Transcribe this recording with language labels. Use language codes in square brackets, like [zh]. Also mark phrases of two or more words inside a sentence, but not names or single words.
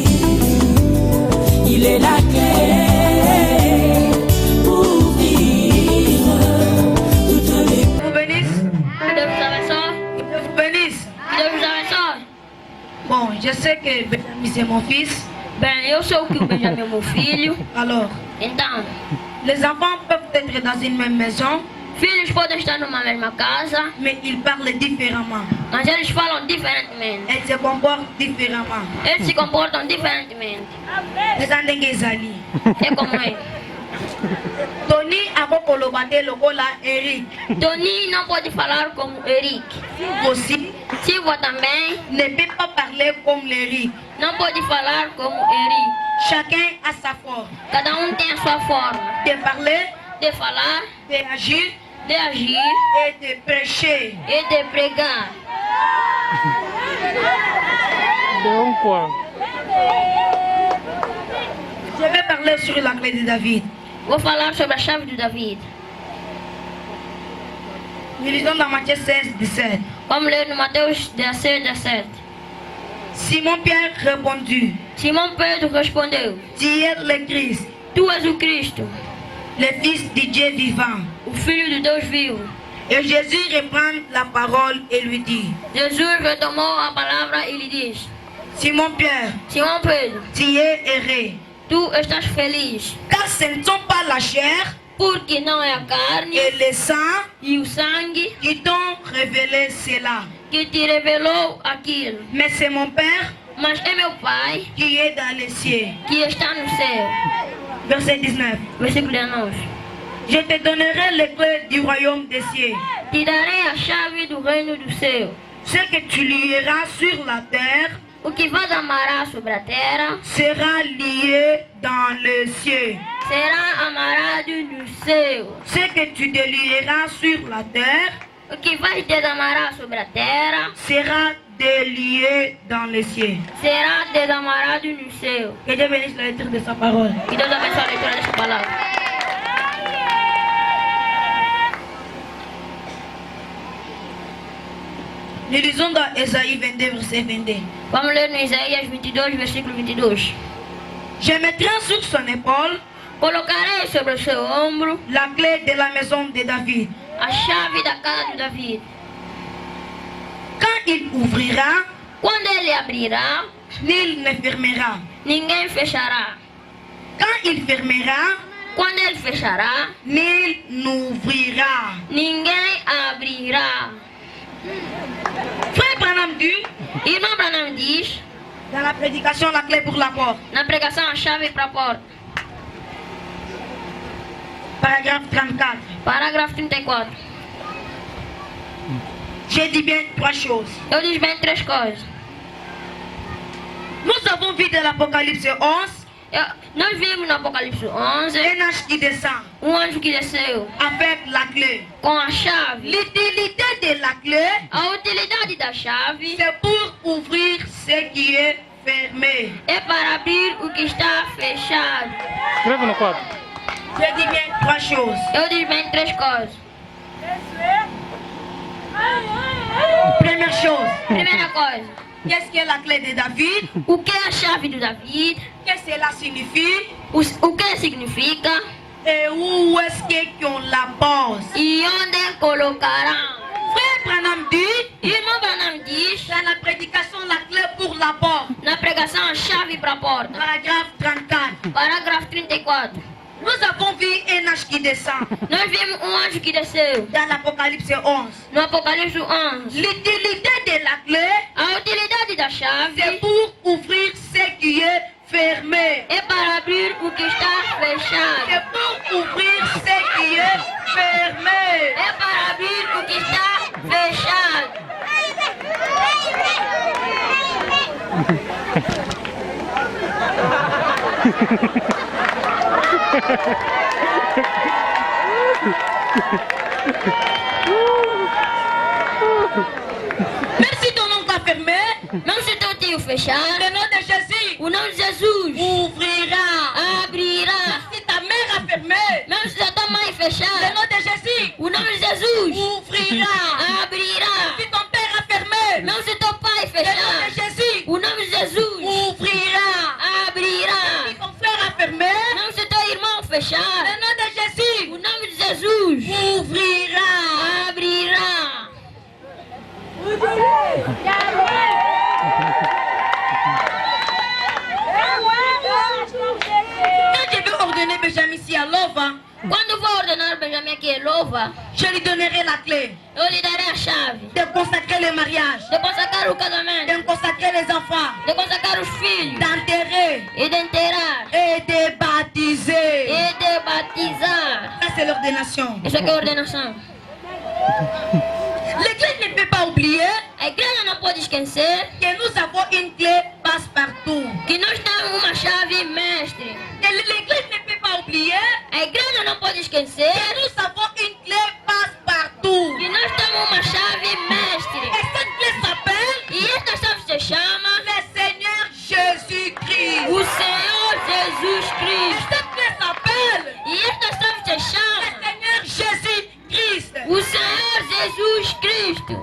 [fr] Il est la clé pour ouvrir toutes les portes. Vous bénisse. Vous bénisse. Bon, je sais que Benjamin c'est mon fils. Ben, [pt] eu sou que o Benjamin é meu filho. [fr] Alors, [pt] Então, [fr] les enfants peuvent être dans une même maison, [pt] filhos podem estar numa mesma casa, [fr] mais ils parlent différemment. [pt] mas eles falam diferentemente. [fr] Elles se comportent différemment. [pt] Eles se comportam diferentemente. [ln] Ezandenge ezali. [pt] É como é. [ln] Tony akokoloba te lokola Eric. [pt] Tony não pode falar como Eric. [fr] Aussi [pt] Silva também [fr] ne peut pas parler comme l'Eric. [pt] não pode falar como Eric. [fr] Chacun a sa forme [pt] Cada tem a sua forma [fr] de parler, [pt] de falar, de agir de agir [fr] et de prêcher. [pt] e de pregar. [fr] Je vais parler sur la clé de David. [pt] Vou falar sobre a chave de David. [fr] Nous lisons dans Matthieu 16, 17. [pt] Vamos ler no Mateus 16, 17. [fr] Simon-Pierre répondit, [pt] Simão Pedro respondeu: [fr] tu es le Christ, [pt] Tu és o Cristo, [fr] le Fils de Dieu vivant. [pt] o Filho de Deus vivo. [fr] Et Jésus reprend la parole et lui dit, [pt] Jesus retomou a palavra e lhe diz: [fr] Simon-Pierre, [pt] Simão Pedro, [fr] tu es heureux, [pt] tu estás feliz, [fr] car ce ne sont pas la chair [pt] porque não é a carne [fr] et le sang [pt] e o sangue [fr] qui t'ont révélé cela, [pt] que te revelou aquilo, [fr] mais c'est mon Père [pt] mas é meu Pai [fr] qui est dans les cieux. [pt] que está no céu. [fr] Verset 19. [pt] Versículo 19. [fr] Je te donnerai les clés du royaume des cieux. [pt] Te darei a chave do reino do céu. [fr] Ce que tu lieras sur la terre [pt] O que vás amará sobre a terra [fr] sera lié dans les cieux. [pt] será amarrado no céu. [fr] Ce que tu délieras sur la terre [pt] O que vais desamarrar sobre a terra [fr] sera délié dans les cieux. [pt] será desamarrado no céu. [fr] Que Dieu bénisse la lecture de sa parole. [pt] Que Deus abençoe a leitura desta palavra. [fr] Nous lisons dans Ésaïe 22, verset 22. [pt] Vamos ler no Isaías 22, versículo 22. [fr] Je mettrai sur son épaule [pt] Colocarei sobre o seu ombro [fr] la clé de la maison de David. [pt] a chave da casa de David. [fr] Quand il ouvrira, [pt] Quando ele abrirá, [fr] nul ne fermera. [pt] ninguém fechará. [fr] Quand il fermera, [pt] Quando ele fechará, [fr] nul n'ouvrira. [pt] ninguém abrirá. [fr] Frère Branham dit, [pt] Irmão Branham diz, [fr] dans la prédication, la clé pour la porte. [pt] na pregação, a chave para a porta. [fr] Paragraphe 34. [pt] Parágrafo 34. [fr] J'ai dit bien trois choses. [pt] Eu diz bem três coisas. [fr] Nous avons vu de l'Apocalypse 11 [pt] Nós vimos no Apocalipse 11 [fr] un ange qui descend [pt] anjo que desceu [fr] avec la clé. [pt] com a chave. [fr] L'utilité de la clé, [pt] A utilidade da chave [fr] c'est pour ouvrir ce qui est fermé. [pt] é para abrir o que está fechado. Escreve no quadro. [fr] J'ai dit bien trois choses. [pt] Eu diz bem três coisas. [fr] Première chose, [pt] Primeira coisa, [fr] qu'est-ce que la clé de David? [pt] o que é a chave de David? [fr] Qu'est-ce que cela signifie? [pt] O que significa? [fr] Et où est-ce qu'on la pose? [pt] E onde colocarão? [fr] Frère Branham dit, [pt] Irmão Branham diz, [fr] dans la prédication, la clé pour la porte. [pt] na pregação, a chave para a porta. [fr] Paragraphe 34. [pt] Parágrafo 34. [fr] Nous avons vu un ange qui descend [pt] Nós vimos anjo que desceu [fr] dans l'Apocalypse 11. [pt] no Apocalipse 11. [fr] L'utilité de la clé, [pt] A utilidade da chave [fr] c'est pour ouvrir ce qui est fermé. [pt] é para abrir o que está fechado. [fr] C'est pour ouvrir ce qui est fermé. [pt] É para abrir o que está fechado. [fr] Même si ton oncle a fermé, [pt] Mesmo se teu tio fechar, [fr] le nom de Jésus [pt] o nome de Jesus [fr] ouvrira. [pt] abrirá. [fr] Si ta mère a fermé, [pt] Mesmo se a tua mãe [fr] le [pt] fechar, [fr] nom de Jésus [pt] o nome de Jesus [fr] ouvrira. [pt] abrirá. [fr] Si ton père a fermé, [pt] Mesmo se teu pai [fr] le nom [pt] fechar, [fr] de Jésus [pt] o nome de Jesus [fr] ouvrira. [pt] abrirá. [fr] Si ton frère a fermé, [pt] Mesmo se teu irmão [fr] le [pt] fechar, [fr] nom de Jésus [pt] o nome de Jesus [fr] ouvrira. [pt] abrirá. [fr] Quand je vais ordonner Benjamin ici à Lova, [pt] Quando vou ordenar Benjamin aqui em Louva, [fr] je lui donnerai la clé [pt] eu lhe darei a chave [fr] de consacrer le mariage, [pt] de consagrar o casamento, [fr] de consacrer les enfants, [pt] de consagrar os filhos, [fr] d'enterrer [pt] e de enterrar, [fr] et de baptiser. [pt] e de batizar. [fr] Ça, c'est l'ordination. [pt] Isso aqui é ordenação. [fr] L'Église ne peut pas oublier [pt] A igreja não pode esquecer [fr] que nous avons une clé passe-partout. [pt] que nós temos uma chave mestre. [fr] Et l'Église ne peut pas oublier [pt] A igreja não pode esquecer [fr] que nous avons une clé passe-partout. [pt] que nós temos uma chave mestre. [fr] Et cette clé s'appelle [pt] E esta chave se chama [fr] le Seigneur Jésus-Christ. [pt] o Senhor Jesus [fr] Et [pt] Cristo. [fr] cette clé s'appelle [pt] E esta chave se [fr] le [pt] chama [fr] Seigneur Jésus-Christ. [pt] o Senhor Jesus Cristo.